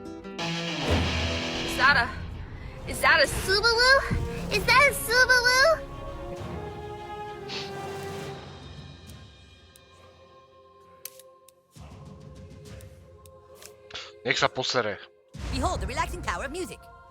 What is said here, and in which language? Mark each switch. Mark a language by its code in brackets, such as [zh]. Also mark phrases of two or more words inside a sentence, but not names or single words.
[en] Is that a Subaru? Is that a Subaru? [sk] Nech sa posere. [en] Behold the relaxing power of music.